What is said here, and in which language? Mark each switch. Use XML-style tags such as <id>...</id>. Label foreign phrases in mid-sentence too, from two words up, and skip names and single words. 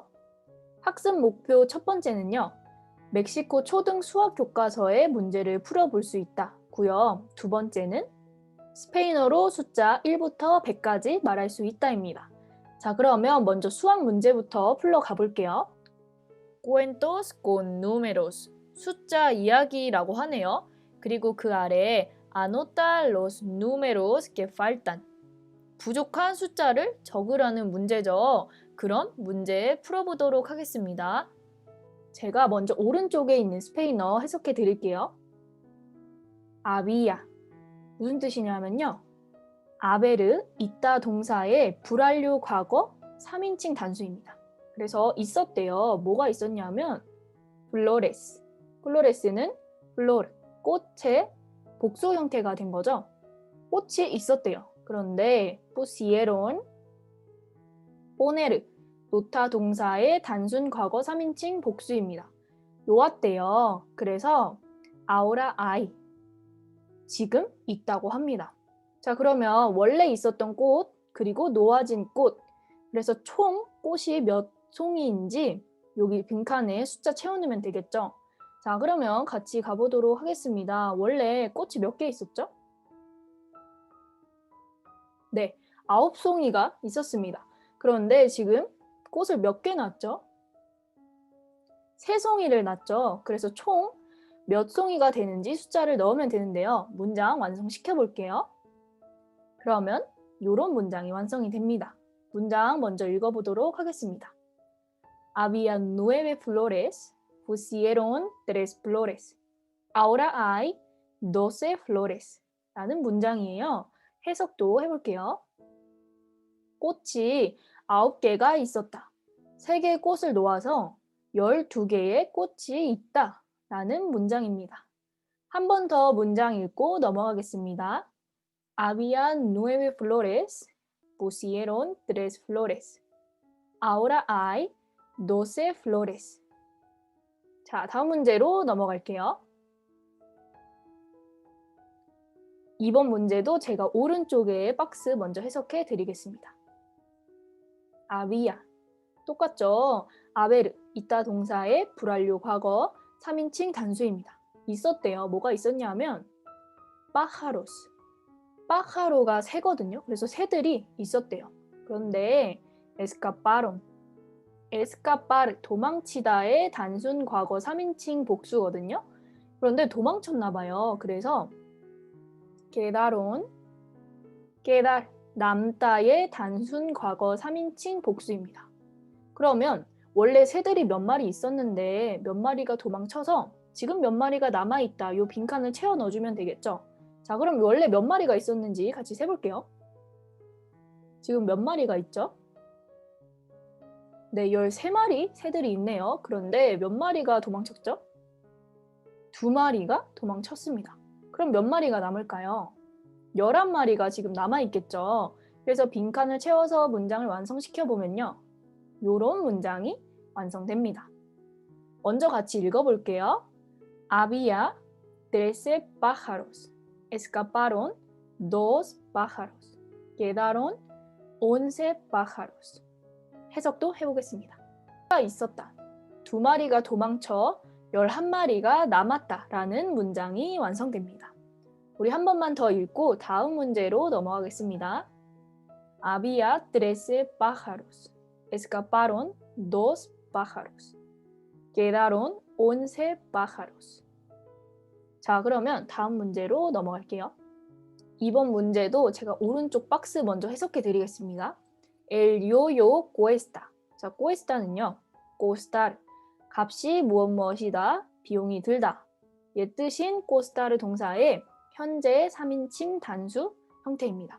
<ko>학습 목표 첫 번째는요. 멕시코 초등 수학 교과서의 문제를 풀어볼 수 있다고요. 두 번째는 스페인어로 숫자 1부터 100까지 말할 수 있다입니다. 자, 그러면 먼저 수학 문제부터 풀러 가볼게요.</ko> <es>Cuentos con números.</es> <ko>숫자 이야기라고 하네요. 그리고 그 아래에</ko> <es>Anota los números que faltan.</es> <ko>부족한 숫자를 적으라는 문제죠. 그럼 문제 풀어보도록 하겠습니다. 제가 먼저 오른쪽에 있는 스페인어 해석해 드릴게요. 아비야. 무슨 뜻이냐면요. 아베르, 있다 동사의 불완료 과거 3인칭 단수입니다. 그래서 있었대요. 뭐가 있었냐면 플로레스. 플로레스는 플로르, 꽃의 복수 형태가 된 거죠. 꽃이 있었대요. 그런데</ko> <es>pusieron, poner,</es> <ko>놓다 동사의 단순 과거 3인칭 복수입니다. 놓았대요. 그래서</ko> <es>ahora hay,</es> <ko>지금 있다고 합니다. 자, 그러면 원래 있었던 꽃, 그리고 놓아진 꽃, 그래서 총 꽃이 몇 송이인지 여기 빈칸에 숫자 채워넣으면 되겠죠? 자, 그러면 같이 가보도록 하겠습니다. 원래 꽃이 몇 개 있었죠? 네, 9송이가 있었습니다. 그런데 지금 꽃을 몇 개 났죠? 3송이를 났죠. 그래서 총 몇 송이가 되는지 숫자를 넣으면 되는데요. 문장 완성시켜 볼게요. 그러면 이런 문장이 완성이 됩니다. 문장 먼저 읽어보도록 하겠습니다.</ko> <es>Había 9 flores, pusieron 3 flores. Ahora hay 12 flores.</es> <ko>라는 문장이에요. 해석도 해볼게요. 꽃이 9개가 있었다. 3개의 꽃을 놓아서 12개의 꽃이 있다. 라는 문장입니다. 한 번 더 문장 읽고 넘어가겠습니다.</ko> <es>Había 9 flores, pusieron 3 flores. Ahora hay 12 flores.</es> <ko>자, 다음 문제로 넘어갈게요. 이번 문제도 제가 오른쪽에 박스 먼저 해석해 드리겠습니다. 아비야. 똑같죠? 아베르, 있다 동사의 불완료 과거 3인칭 단수입니다. 있었대요. 뭐가 있었냐면 pájaros. pájaro가 새거든요. 그래서 새들이 있었대요.</ko> <es>그런데 escaparon. escapar,</es> <ko>도망치다의 단순 과거 3인칭 복수거든요. 그런데 도망쳤나 봐요. 그래서</ko> <es>quedaron, quedar,</es> <ko>남다의 단순 과거 3인칭 복수입니다. 그러면 원래 새들이 몇 마리 있었는데 몇 마리가 도망쳐서 지금 몇 마리가 남아있다. 이 빈칸을 채워 넣어주면 되겠죠. 자, 그럼 원래 몇 마리가 있었는지 같이 세볼게요. 지금 몇 마리가 있죠? 네, 13마리 새들이 있네요. 그런데 몇 마리가 도망쳤죠? 2마리가 도망쳤습니다. 그럼 몇 마리가 남을까요? 11마리가 지금 남아있겠죠. 그래서 빈칸을 채워서 문장을 완성시켜보면요. 요런 문장이 완성됩니다. 먼저 같이 읽어볼게요.</ko> <es>Había 13 pájaros. Escaparon 2 pájaros. Quedaron 11 pájaros.</es> <ko>해석도 해보겠습니다. 있었다. 2마리가 도망쳐 11마리가 남았다 라는 문장이 완성됩니다. 우리 한 번만 더 읽고 다음 문제로 넘어가겠습니다.</ko> <es>Había 13 pájaros. Escaparon 2 pájaros. Quedaron 11 pájaros.</es> <ko>자, 그러면 다음 문제로 넘어갈게요. 이번 문제도 제가 오른쪽 박스 먼저 해석해 드리겠습니다.</ko> <es>El yo-yo cuesta. 자, cuesta는요. costar.</es> <ko>값이 무엇이다. 비용이 들다. 얘 뜻인 costar 동사의 현재 3인칭 단수 형태입니다.</ko>